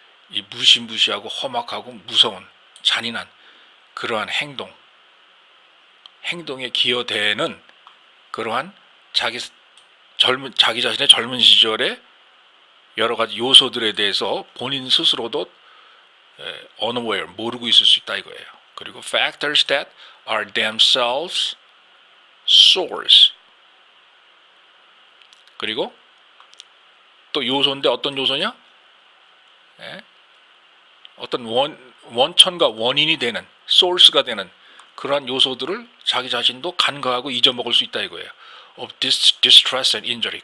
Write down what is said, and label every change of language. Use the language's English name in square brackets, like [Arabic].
[Korean] 이 무시무시하고 험악하고 무서운 잔인한 그러한 행동에 기여되는 그러한 자기 자신의 젊은 시절에 여러 가지 요소들에 대해서 본인 스스로도 unaware 모르고 있을 수 있다 이거예요. [English] 그리고 factors that are themselves source. [Korean] 그리고 또 요소인데 어떤 요소냐? 어떤 원천과 원인이 되는 source가 되는 그러한 요소들을 자기 자신도 간과하고 잊어먹을 수 있다 이거예요. [English] of distress and injury.